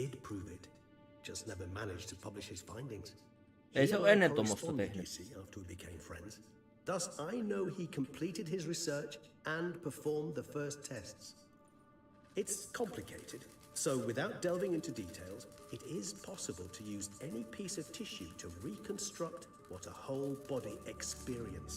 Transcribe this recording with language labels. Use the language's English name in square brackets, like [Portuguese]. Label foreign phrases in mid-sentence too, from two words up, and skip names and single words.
[English] Did prove it, just never managed to publish his findings. [Finnish] ei se [English] He [Finnish] ole [English] and I [Finnish] ennen tuommoista [English] corresponded, you [Finnish] tehnyt. [English] see, after we became friends. Thus, I know he completed his research and performed the first tests. It's complicated, so without delving into details, it is possible to use any piece of tissue to reconstruct what a whole body experienced.